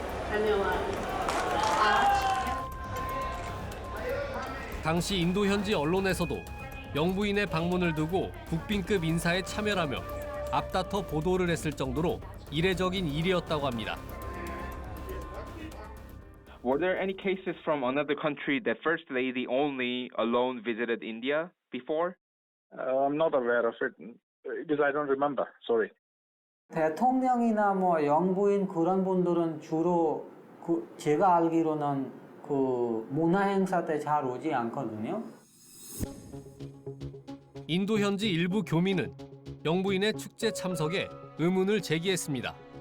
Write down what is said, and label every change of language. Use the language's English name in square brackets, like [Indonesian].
[Korean] 안녕하세요. 당시 인도 현지 언론에서도 영부인의 방문을 두고 국빈급 인사에 참여하며 앞다퉈 보도를 했을 정도로 이례적인 일이었다고 합니다. [English] Were there any cases from another country that First Lady only alone visited India before? I'm not aware of it because I don't remember. Sorry. [Korean] 대통령이나 뭐 영부인 그런 분들은 주로 제가 알기로는 그 문화 행사 때 잘 오지 않거든요. 인도 현지 일부 교민은 영부인의 축제 참석에 의문을 제기했습니다.